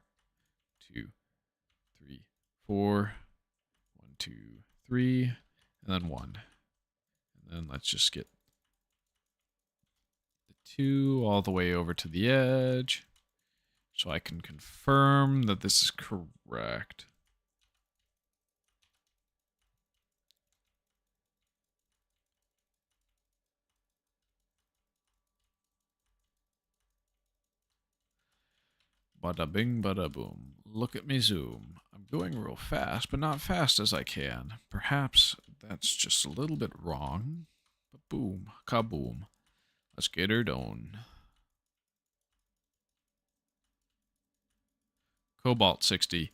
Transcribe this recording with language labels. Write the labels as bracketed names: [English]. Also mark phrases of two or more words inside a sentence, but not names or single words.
[English] 2, 3, 4. 1, 2, 3, and then 1. And then let's just get the 2 all the way over to the edge, so I can confirm that this is correct. Bada bing, bada boom. Look at me zoom. I'm going real fast, but not fast as I can. Perhaps that's just a little bit wrong. But boom, kaboom. Let's get her done. Cobalt 60.